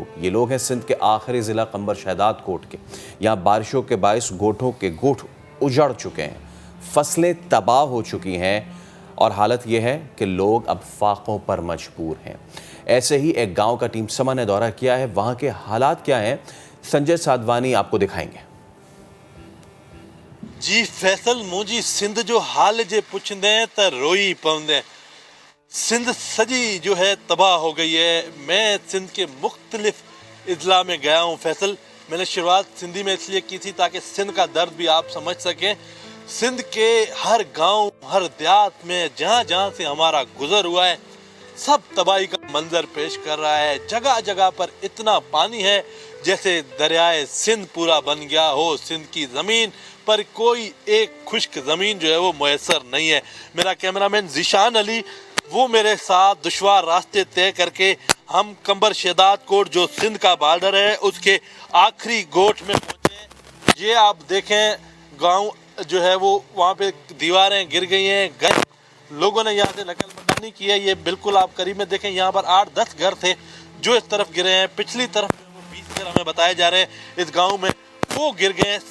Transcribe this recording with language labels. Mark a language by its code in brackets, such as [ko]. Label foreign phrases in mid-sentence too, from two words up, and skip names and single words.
[ur] یہ لوگ ہیں سندھ کے آخری ضلع کمبر شہداد کوٹ کے۔ یہاں بارشوں کے باعث گوٹھوں کے گوٹھ اجڑ چکے ہیں، فصلیں تباہ ہو چکی ہیں اور حالت یہ ہے کہ لوگ اب فاقوں پر مجبور ہیں. ایسے ہی ایک گاؤں کا ٹیم سما نے دورہ کیا ہے۔ وہاں کے حالات کیا ہیں، سنجے سادھوانی آپ کو دکھائیں گے. [sd] जी फैसल मुझी सिंध जो हाल जे पुछंदे त रोई पवंदे। सिंध सजी जो है तबाह हो गई है। [ur] میں سندھ کے مختلف اضلاع میں گیا ہوں فیصل. میں نے شروعات سندھی میں اس لیے کی تھی تاکہ سندھ کا درد بھی آپ سمجھ سکیں. سندھ کے ہر گاؤں، ہر دیہات میں جہاں جہاں سے ہمارا گزر ہوا ہے، سب تباہی کا منظر پیش کر رہا ہے. جگہ جگہ پر اتنا پانی ہے جیسے دریائے سندھ پورا بن گیا ہو. سندھ کی زمین پر کوئی ایک خشک زمین جو ہے وہ میسر نہیں ہے. میرا کیمرہ مین ذیشان علی وہ میرے ساتھ دشوار راستے طے کر کے ہم کمبر شہداد کوٹ جو سندھ کا بارڈر ہے اس کے آخری گوٹھ میں پہنچے. یہ آپ دیکھیں، گاؤں جو ہے وہ وہاں پہ دیواریں گر گئی ہیں، لوگوں نے یہاں سے نقل مکانی کی ہے. یہ بالکل آپ قریب میں دیکھیں، یہاں پر 8-10 گھر تھے جو اس طرف گرے ہیں. پچھلی طرف وہ 20 گھر ہمیں بتائے جا رہے ہیں اس گاؤں میں وہ گر گئے ہیں.